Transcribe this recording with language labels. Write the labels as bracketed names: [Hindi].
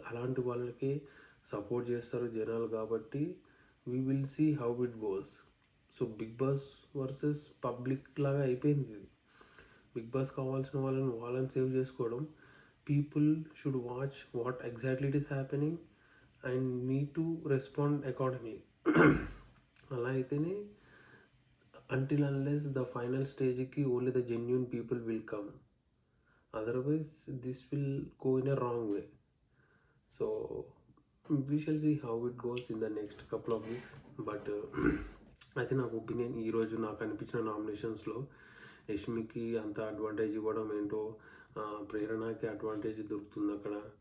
[Telugu] అలాంటి వాళ్ళకి సపోర్ట్ చేస్తారు జనాలు కాబట్టి [English] we will see how it goes. [Telugu] So big boss versus public లాగా అయిపోయింది. బిగ్ బాస్ కావాల్సిన వాళ్ళని సేవ్ చేసుకోవడం. [English] People should watch what exactly it is happening and need to respond accordingly. [Telugu] అలా అయితేనే [English] until unless the final stage ki only the genuine people will come, otherwise this will go in a wrong way. So we shall see how it goes in the next couple of weeks, but [Telugu] అయితే నాకు opinion ఈరోజు నాకు అనిపించిన నామినేషన్స్లో యష్మికి అంత advantage ఇవ్వడం ఏంటో, ప్రేరణకి advantage దొరుకుతుంది అక్కడ.